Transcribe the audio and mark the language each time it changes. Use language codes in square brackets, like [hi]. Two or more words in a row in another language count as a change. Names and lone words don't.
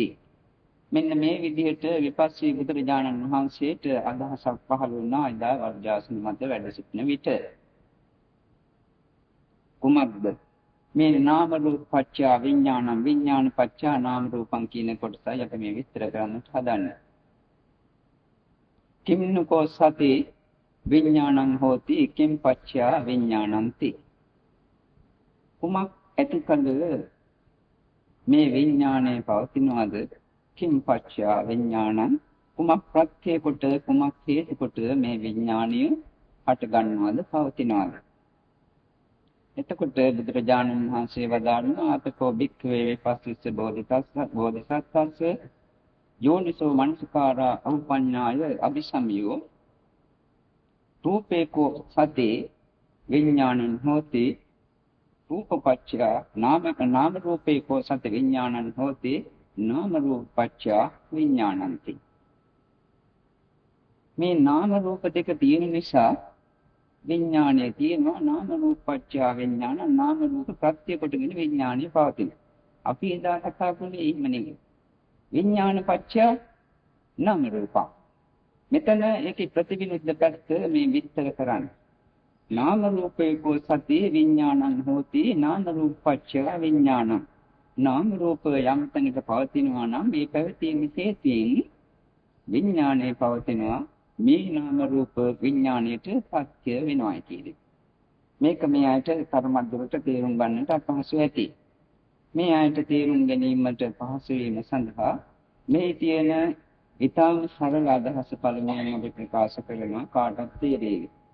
[si] මෙන්න මේ විදිහට විපස්සී බුදුරජාණන් වහන්සේට අදහසක් පහළ වුණා එදා වජ්‍රාසන මත වැඩ සිටින විට. කුමක්ද මේ [pi] නාම රූප පත්‍ය විඥානං විඥාන පත්‍ය නාම රූපං [si] කියන කොටසයි අපි මේ විස්තර කරන්නට හදන්නේ. [pi] කිම්නකෝ සති විඥානං හෝති කිම් පච්චය විඥානಂತಿ. [si] කුමක් ඇතිකල මේ විඥානය පවතිනවද? [pi] කිම් පච්චය විඥානං, [si] කුමක් ප්‍රත්‍ය කොට කුමක් හේතු කොට මේ විඥානය හට ගන්නවද පවතිනවද? එතකොට බුදුරජාණන් වහන්සේ වදාළා [pi] අපකෝ භික්ඛවේ විපස්සිස්ස බෝධිසත්වස්ස යෝනිසෝ මනසිකාරා අවපඤ්ඤාය අபிසමියෝ රූපේකෝ සතේ විඥානං හෝති රූපපච්චය නාම රූපේකෝ සත විඥානං හෝති නාම රූපපච්චය විඥානಂತಿ. [si] මේ නාම රූප දෙක තියෙන නිසා විඥානය තියෙනවා. [pi] නාම රූපපච්චය විඥාන, [si] නාම රූප ප්‍රත්‍ය කොටගෙන විඥානය පවතින. අපි එදා කතා කළේ එහෙම නෙවෙයි. [pi] විඥානපච්චය නාම රූප. [si] මෙතන ඒකේ ප්‍රතිවිරුද්ධ පැත්ත මේ විස්තර කරන්නේ. [pi] නාම රූපේකෝ සති විඥානං හෝති නාම රූපපච්චය විඥානං. [si] නාම රූප යම් තැනක පවතිනවා නම් මේ පැවතීම හේතුයෙන් විඥානය පවතිනවා. මේ නාම රූප විඥාණයට සත්‍ය වෙනවායි කියන්නේ. මේක මේ ආයත තරමද්දරට තේරුම් ගන්නට අපහසු ඇති. මේ ආයත තේරුම් ගැනීමට පහසු වීම සඳහා මේ තියෙන ඊටම සරල අදහස පළමුවෙන් අපි ප්‍රකාශ කරනවා කාටත් තේරෙයි.